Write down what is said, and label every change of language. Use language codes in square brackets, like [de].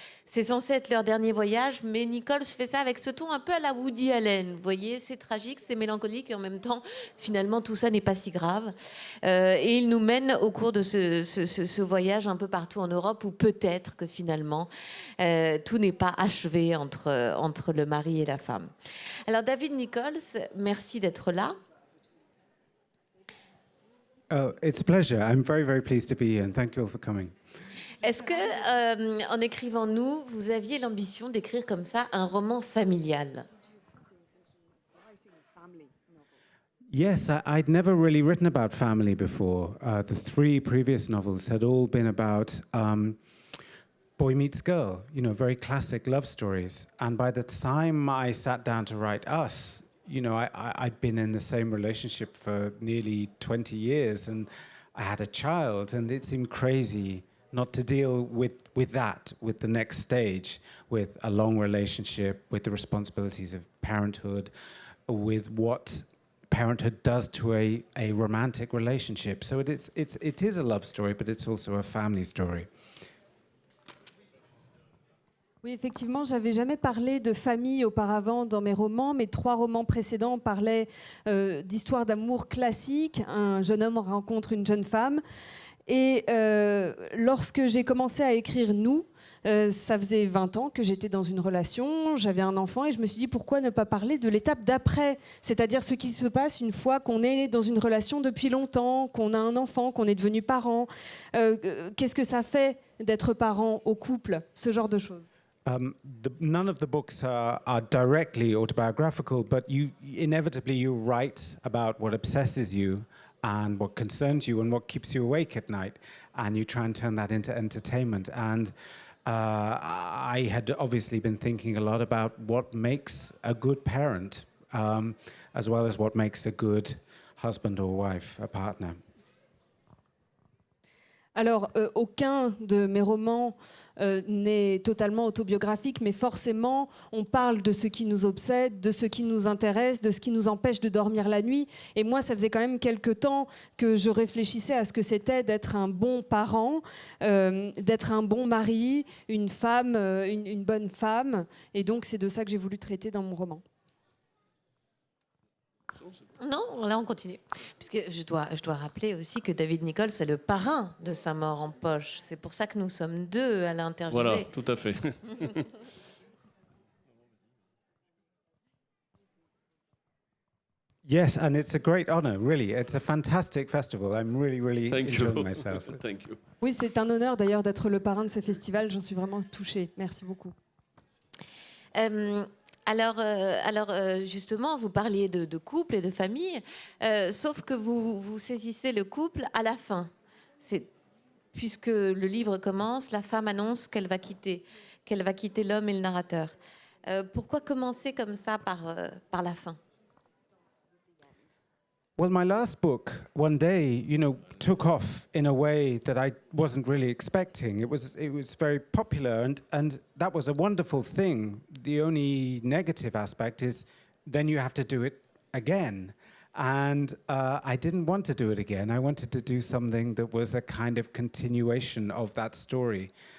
[fr] C'est censé être leur dernier voyage, mais Nichols fait ça avec ce ton un peu à la Woody Allen. Vous voyez, c'est tragique, c'est mélancolique, et en même temps, finalement, tout ça n'est pas si grave. Et il nous mène au cours de ce voyage un peu partout en Europe, où peut-être que finalement, tout n'est pas achevé entre le mari et la femme. Alors, David Nichols, merci d'être là. [en] Oh, it's a pleasure. I'm very, very pleased to be here, and thank you all for coming. [fr] Est-ce que, en écrivant Nous, vous aviez l'ambition d'écrire comme ça un roman familial ? [en] Yes, I'd never really written about family before. The 3 previous novels had all been about boy meets girl, very classic love stories. And by the time I sat down to write Us, I'd been in the same relationship for nearly 20 years, and I had a child, and it seemed crazy not to deal with the next stage, with a long relationship, with the responsibilities of parenthood, with what parenthood does to a romantic relationship. So it is a love story, but it's also a family story. [fr] Oui, effectivement, j'avais jamais parlé de famille auparavant dans mes romans. Mes 3 romans précédents parlaient d'histoires d'amour classiques. Un jeune homme rencontre une jeune femme. Et lorsque j'ai commencé à écrire Nous, ça faisait 20 ans que j'étais dans une relation, j'avais un enfant et je me suis dit pourquoi ne pas parler de l'étape d'après, c'est-à-dire ce qui se passe une fois qu'on est dans une relation depuis longtemps, qu'on a un enfant, qu'on est devenu parent. Qu'est-ce que ça fait d'être parent au couple, ce genre de choses. [en] None of the books are directly autobiographical, but inevitably you write about what obsesses you and what concerns you and what keeps you awake at night, and you try and turn that into entertainment. And I had obviously been thinking a lot about what makes a good parent, as well as what makes a good husband or wife, a partner. [fr] Alors, aucun de mes romans n'est totalement autobiographique, mais forcément, on parle de ce qui nous obsède, de ce qui nous intéresse, de ce qui nous empêche de dormir la nuit. Et moi, ça faisait quand même quelques temps que je réfléchissais à ce que c'était d'être un bon parent, d'être un bon mari, une femme, une bonne femme. Et donc, c'est de ça que j'ai voulu traiter dans mon roman. Non, là on continue. Puisque je dois rappeler aussi que David Nichols est le parrain de Saint-Maur en poche. C'est pour ça que nous sommes 2 à l'interviewer. Voilà, tout à fait. [en] Yes, and it's a great honor, really. It's a fantastic festival. I'm really, really enjoying myself. Thank you. [fr] Oui, c'est un honneur d'ailleurs d'être le parrain de ce festival. J'en suis vraiment touchée. Merci beaucoup. Alors, justement, vous parliez de couple et de famille, sauf que vous saisissez le couple à la fin. Puisque le livre commence, la femme annonce qu'elle va quitter l'homme et le narrateur. Pourquoi commencer comme ça par la fin ? [en] Well, my last book, one day, took off in a way that I wasn't really expecting. It was very popular, and that was a wonderful thing. The only negative aspect is then you have to do it again. And I didn't want to do it again. I wanted to do something that was a kind of continuation of that story.